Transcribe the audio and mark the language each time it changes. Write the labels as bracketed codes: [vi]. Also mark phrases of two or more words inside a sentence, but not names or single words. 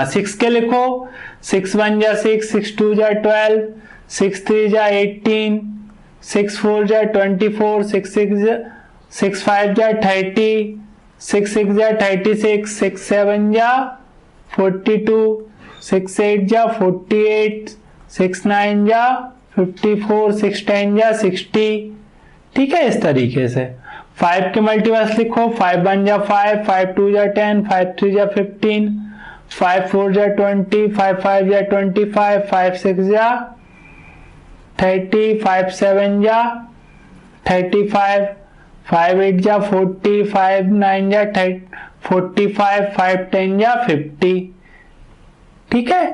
[hi] 6 के लिखो, 6 1 जा 6, 6 2 जा 12, 6 3 जा 18, 6 4 जा 24, 6 5 जा 30, 6 6 जा 36, 6 7 जा 42, 6 8 जा 48, 6 9 जा 54, 6 10 जा 60, ठीक है। इस तरीके से 5 के मल्टीपल्स लिखो, 5 1 जा 5, 5 2 जा 10, 5 3 जा 15, 5 4 जा 20, 5 5 जा 25, 5 6 जा 30, 5 7 जा 35, 5 8 जा 40, 5 9 जा 45, 5 10 जा 50, ठीक है।